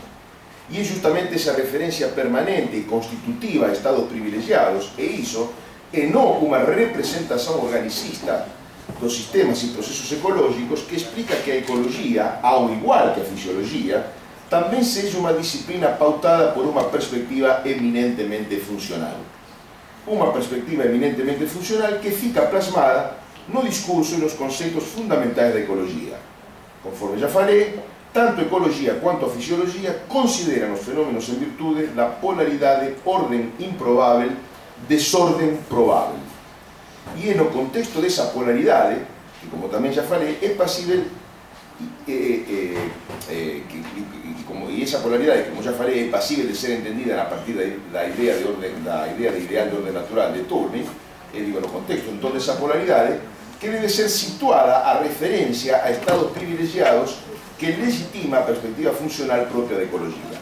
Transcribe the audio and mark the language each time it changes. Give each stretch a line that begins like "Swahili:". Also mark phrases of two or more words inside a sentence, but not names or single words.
Galician: E é justamente esa referencia permanente e constitutiva a estados privilegiados, e iso é non unha representación organicista dos sistemas e procesos ecológicos que explica que a ecologia, ao igual que a fisiologia, tamén seja unha disciplina pautada por unha perspectiva eminentemente funcional. Unha perspectiva eminentemente funcional que fica plasmada no discurso e nos conceitos fundamentais da ecologia.
Portuguese: Conforme já falei,
Galician: tanto a ecologia quanto a fisiologia consideran os fenómenos en virtude da polaridade orden improbável, desorden probável. E no contexto desa polaridade, que como tamén
Portuguese: já falei,
Galician: é pasível e esa polaridade, como
Portuguese: já falei,
Galician: é pasível de ser entendida a partir da idea de ideal de orden natural de Turing, e digo no contexto entón desa polaridade, que debe ser situada a referencia a estados privilegiados que legitima a perspectiva funcional propia da ecologia.